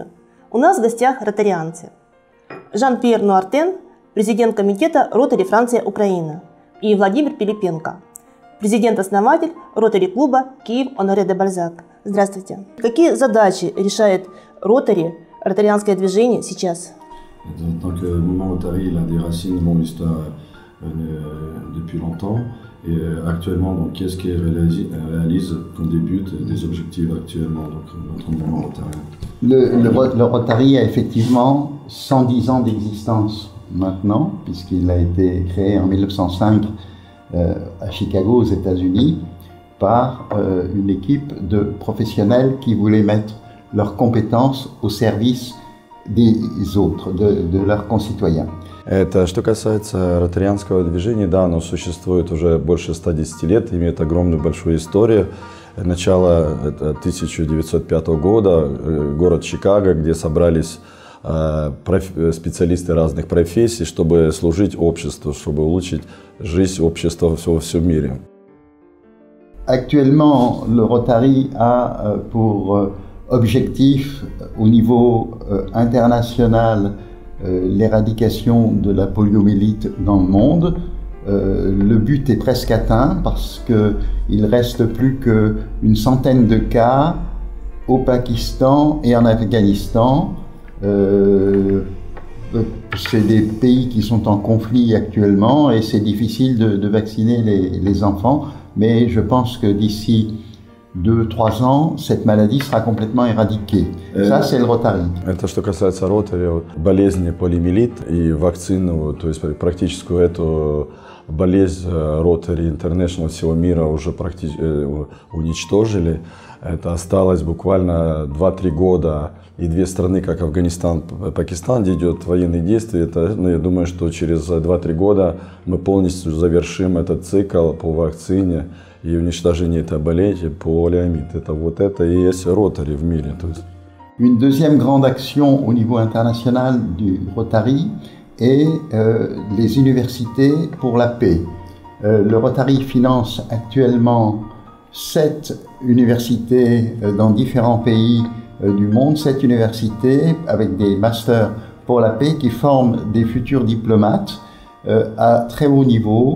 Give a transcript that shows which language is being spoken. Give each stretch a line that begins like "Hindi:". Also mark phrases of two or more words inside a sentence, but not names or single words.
Russian: У нас в гостях ротарианцы. Жан-Пьер Нуартен, президент комитета Ротари Франция-Украина, и Владимир Пилипенко, президент-основатель Ротари-клуба Киев-Оноре-де-Бальзак. Здравствуйте. Какие задачи решает Ротари, ротарианское движение сейчас?
French: Donc, le mouvement Rotary, il a des racines, une longue histoire depuis longtemps. Et actuellement, donc, qu'est-ce qu'il réalise, qu'on débute, des objectifs actuellement, donc notre mouvement Rotary. Le Rotary a effectivement 110 ans d'existence maintenant, puisqu'il a été créé en 1905 à Chicago, aux États-Unis, par une équipe de professionnels qui voulaient mettre leurs compétences au service des autres, de leurs concitoyens.
Russian: Это что касается ротарианского движения, да, оно существует уже больше 110 лет, имеет огромную большую историю. Начало 1905 года, город Чикаго, где собрались специалисты разных профессий, чтобы служить обществу, чтобы улучшить жизнь общества во всем мире.
French: Actuellement, le Rotary a pour objectif au niveau international l'éradication de la poliomyélite dans le monde. Le but est presque atteint parce qu'il ne reste plus qu'une centaine de cas au Pakistan et en Afghanistan. C'est des pays qui sont en conflit actuellement et c'est difficile de vacciner les enfants, mais je pense que d'ici 2-3 ans, cette maladie sera complètement éradiquée. Ça, c'est le Rotary.
Russian: Это что касается Rotary, болезни полиомиелит и вакцину, то есть практическую эту болезнь Rotary International всего мира уже уничтожили. Это осталось буквально 2-3 года. И две страны, как Афганистан, Пакистан, где идет военные действия, это, я думаю, что через 2-3 года мы полностью завершим этот цикл по вакцине и уничтожению этой болезни, полиомиелит. Это и есть Rotary в мире.
French: Une deuxième grande action au niveau international du Rotary est les universités pour la paix. Le Rotary finance actuellement 7 universités dans différents pays du monde, 7 universités avec des masters pour la paix qui forment des futurs diplomates à très haut niveau.